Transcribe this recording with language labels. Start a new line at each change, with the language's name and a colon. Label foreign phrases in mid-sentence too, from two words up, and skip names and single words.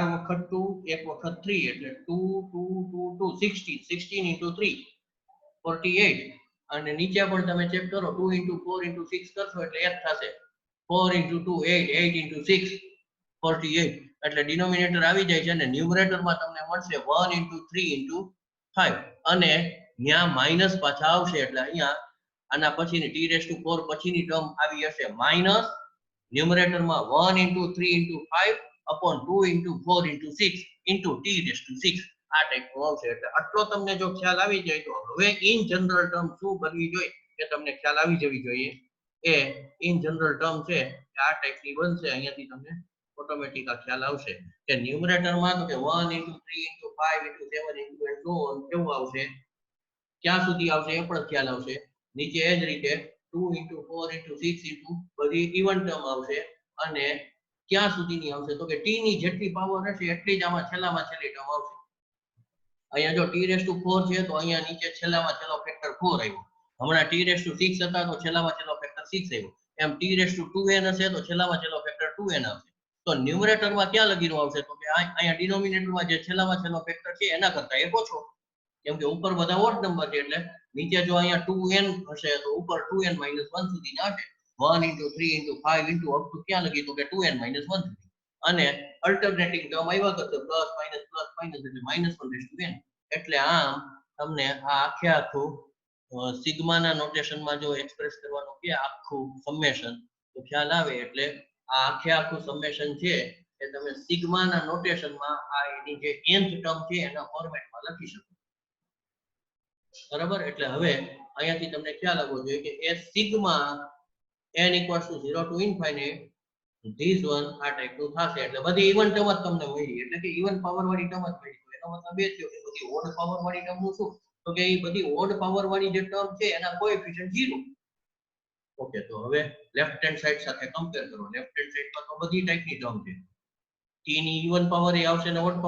Gujarati: વખત 2 એક વખત 3 એટલે 2 2 2 2 16 16 into 3 48 અને નીચે પણ તમે ચેક કરો 2 into 4 into 6 કરશો એટલે 1 થશે 4 into 2 8 8 into 6 48 એટલે ડિનોમિનેટર આવી જાય છે અને ન્યુમરેટર માં તમને મળશે 1 into 3 into 5 અને ત્યાં માઈનસ પાછા આવશે એટલે અહીંયા આના પછીની t4 પછીની ટર્મ આવી હશે માઈનસ ન્યુમરેટર માં 1 into 3 into 5 upon 2 into 4 into 6 into t6 આ ટાઈપનું આવશે એટલે આટલો તમને જો ખ્યાલ આવી જાય તો હવે
English: in general term
Gujarati: શું કરવી જોઈએ કે તમને ખ્યાલ આવી જવી જોઈએ એ
English: in general term
Gujarati: છે કે આ ટાઈપની બનશે અહીંયાથી તમને ઓટોમેટિક આ ખ્યાલ આવશે કે ન્યુમરેટર માં તો કે 1 into 3 into 5 into 7 into
English: and so on
Gujarati: કેવું આવશે ક્યાં સુધી આવશે એ પણ ખ્યાલ આવશે નીચે એ જ રીતે 2 into 4 into 6 into બધી
English: even term
Gujarati: આવશે અને ક્યાં સુધીની આવશે તો કે t ની જેટલી પાવર હશે એટલી જ આમાં છેલ્લામાં છેલ્લી ટર્મ આવશે અહીંયા જો t4 છે તો અહીંયા નીચે છેલ્લામાં છેલ્લો ફેક્ટર 4 આવ્યો હમણાં t6 હતા તો છેલ્લામાં છેલ્લો ફેક્ટર 6 આવ્યો એમ t2n હશે તો છેલ્લામાં છેલ્લો ફેક્ટર 2n આવશે તો ન્યુમરેટર માં ક્યાં લગીનું આવશે તો કે અહીંયા ડિનોમિનેટર માં જે છેલ્લામાં છેલ્લો ફેક્ટર છે એના કરતા એક ઓછો કેમ કે ઉપર બધા ઓડ નંબર છે એટલે નીચે જો અહીંયા 2n હશે તો ઉપર 2n - 1 સુધી આવશે 1 into 3 into 5 into
English: up to
Gujarati: ક્યાં લગી તો કે 2n - 1 સુધી અને
English: alternating term
Gujarati: આવ્યા કરશે
English: plus minus
Gujarati: એટલે -1/n એટલે આમ તમને આ આખે આખું સિગ્મા ના નોટેશન માં જો એક્સપ્રેસ કરવાનું કે આખું સમેશન તો ખ્યાલ આવે એટલે આ આખે આખું સમેશન છે એ તમે સિગ્મા ના નોટેશન માં આ એની જે
English: nth term
Gujarati: છે એના ફોર્મેટમાં લખી શકો બરાબર એટલે હવે અહીંયાથી તમને ખ્યાલ આવવો જોઈએ કે એ સિગ્મા
English: n = 0 to infinite this one
Gujarati: આ ટાઈપનું થશે એટલે બધી
English: even term
Gujarati: જ તમને મળી એટલે કે
English: even power
Gujarati: વાળી ટર્મ જ મળી એનો મતલબ એ થયો કે બધી
English: odd power
Gujarati: વાળી ટર્મ નું શું તો કે એ બધી
English: odd power
Gujarati: વાળી જે ટર્મ છે એના કોએફિશિયન્ટ 0 ઓકે તો હવે
English: left hand
Gujarati: સાઈડ સાથે કમ્પેર કરો
English: left hand side
Gujarati: પર તો બધી ટાઈપની ટર્મ છે t ની
English: even power
Gujarati: એ આવશે ને ઓડ